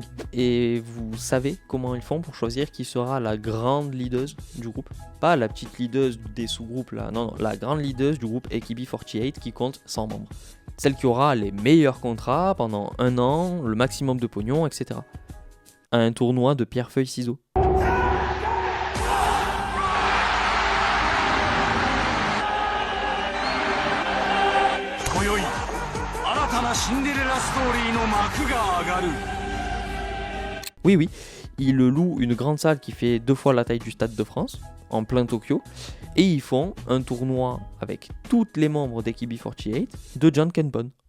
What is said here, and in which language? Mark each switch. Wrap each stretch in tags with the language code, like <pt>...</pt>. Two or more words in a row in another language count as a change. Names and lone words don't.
<fr>Et vous savez comment ils font pour choisir qui sera la grande leaduse du groupe? Pas la petite leaduse des sous-groupes là, non, la grande leaduse du groupe AKB48 qui compte 100 membres. Celle qui aura les meilleurs contrats pendant 1 an, le maximum de pognon, etc. À un tournoi de pierre-feuille-ciseaux.</fr> <ja>シンデレラストーリーの幕が上がる.</ja> <fr>Oui, ils louent une grande salle qui fait 2 fois la taille du Stade de France, en plein Tokyo, et ils font un tournoi avec toutes les membres d'AKB48 de John Kenpon.</fr>